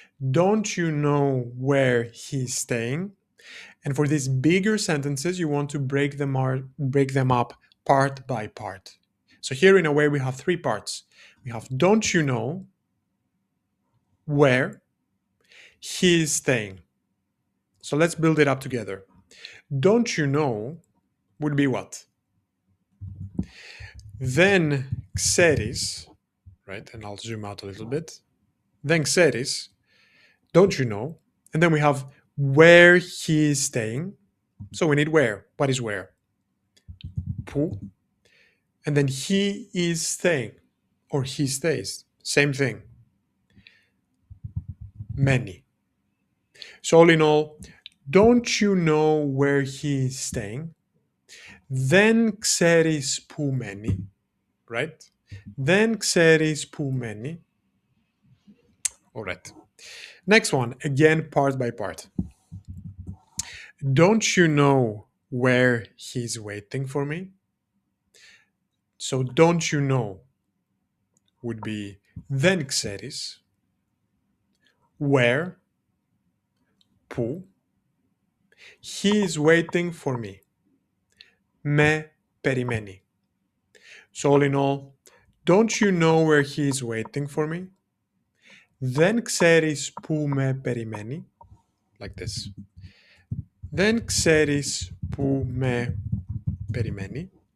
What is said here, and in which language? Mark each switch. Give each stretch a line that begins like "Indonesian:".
English: Don't you know where he's staying? And for these bigger sentences, you want to break them up part by part. So here, in a way, we have three parts. We have don't you know where he is staying. So let's build it up together. Don't you know would be what?
Greek: Δεν ξέρεις,
English: right? And I'll zoom out a little bit.
Greek: Δεν ξέρεις,
English: don't you know? And then we have where he is staying. So we need where. What is where? Που. And then he is staying, or he stays. Same thing. Many. So all in all, don't you know where he is staying?
Greek: Δεν ξέρεις που μένει,
English: right?
Greek: Δεν ξέρεις που μένει.
English: All right. Next one, again, part by part. Don't you know where he's waiting for me? So don't you know? would be
Greek: δεν ξέρεις,
English: where, που, he is waiting for me,
Greek: με περιμένει.
English: So all in all, don't you know where he is waiting for me?
Greek: Δεν ξέρεις που με περιμένει.
English: Like this.
Greek: Δεν ξέρεις που με περιμένει.